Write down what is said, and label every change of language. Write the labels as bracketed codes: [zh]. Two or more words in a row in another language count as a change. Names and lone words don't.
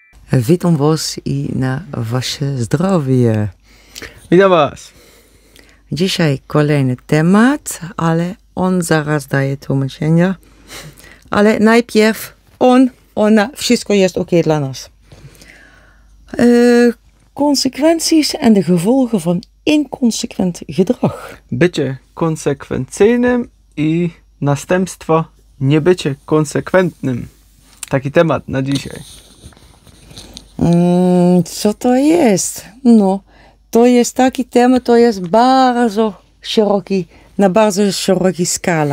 [pl] Witam Was i na Wasze zdrowie. Witam Was. Dzisiaj kolejny temat, ale on zaraz daje tłumaczenia. Ale najpierw ona, wszystko jest ok dla nas. [nl] Consequenties en de gevolgen van inconsequent gedrag. [pl] Bycie konsekwencyjnym i następstwa niebycie konsekwentnym. Taki temat na dzisiaj. Co to jest? No, to jest taki temat, to jest bardzo szeroki, na bardzo szerokiej skala.